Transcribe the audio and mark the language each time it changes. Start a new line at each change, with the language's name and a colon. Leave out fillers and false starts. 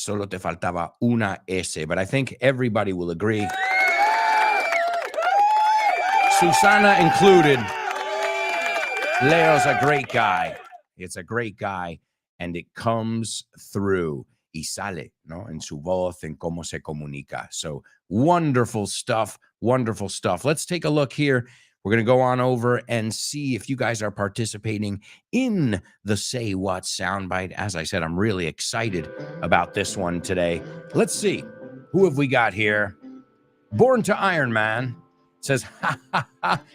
Spanish: Solo te faltaba una S,
English: but I think everybody will agree. Susana included. Leo's a great guy. It's a great guy, and it comes through.
Spanish: Y sale, ¿no? En su voz, en cómo se comunica.
English: So wonderful stuff. Wonderful stuff. Let's take a look here. We're going to go on over and see if you guys are participating in the Say What soundbite. As I said, I'm really excited about this one today. Let's see. Who have we got here? Born to Iron Man says, ha, ha, ha.